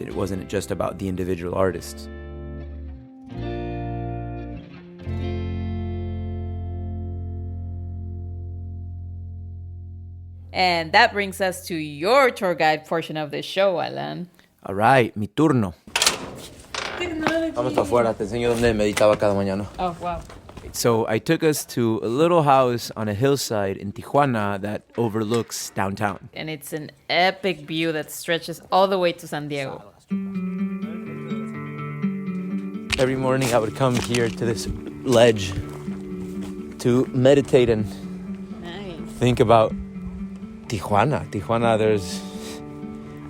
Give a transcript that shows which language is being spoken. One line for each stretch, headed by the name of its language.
English: It wasn't just about the individual artists. And that brings us to your tour guide portion of the show, Alan. All right,
Spanish: mi turno. Vamos para afuera, te enseño dónde meditaba cada mañana.
English: Oh, wow. So I took us to a little house on a hillside in Tijuana that overlooks downtown. And it's an epic view that stretches all the way to San Diego. Every morning I would come here to this ledge to meditate and think about Tijuana.